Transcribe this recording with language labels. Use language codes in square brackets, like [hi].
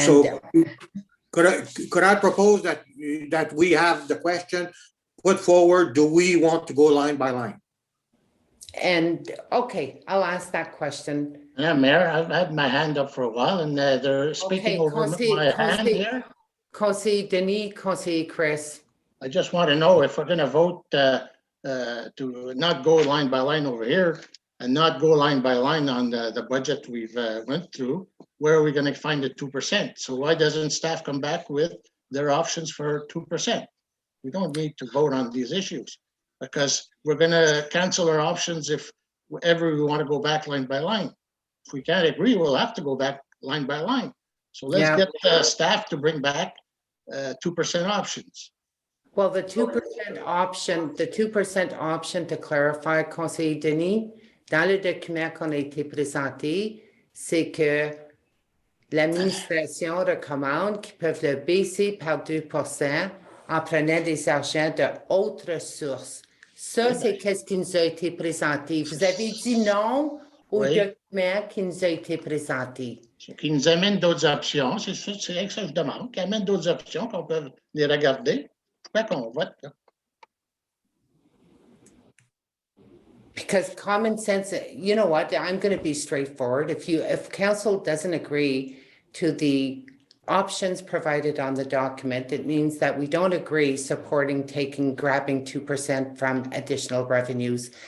[en] So could I propose that we have the question put forward, do we want to go line by line? okay, I'll ask that question. Yeah, Mayor, I've had my hand up for a while and they're speaking Okay, over my hand here. Conseil Denis, Conseil Chris. I just want to know if we're going to vote to not go line by line over here and not go line by line on the budget we've went through, where are we going to find the 2%? So why doesn't staff come back with their options for 2%? We don't need to vote on these issues because we're going to cancel our options if ever we want to go back line by line. If we can't agree, we'll have to go back line by line. So let's get staff to bring back 2% options. [fr] Well, the 2% option, to clarify, Conseil Denis, dans le document qu'on a été présenté, c'est que l'administration recommande qu'ils peuvent le baisser par 2% en prenant des argents d'autres sources. Ça, c'est qu'est-ce qui nous a été présenté. Vous avez dit non au document qui nous a été présenté. Qui nous amène d'autres options, c'est ça que je demande, qui amène d'autres options qu'on peut les regarder. Pourquoi qu'on vote, là? [en] Because common sense, you know what, I'm going to be straightforward. If council doesn't agree to the options provided on the document, it means that we don't agree supporting grabbing 2% from additional revenues.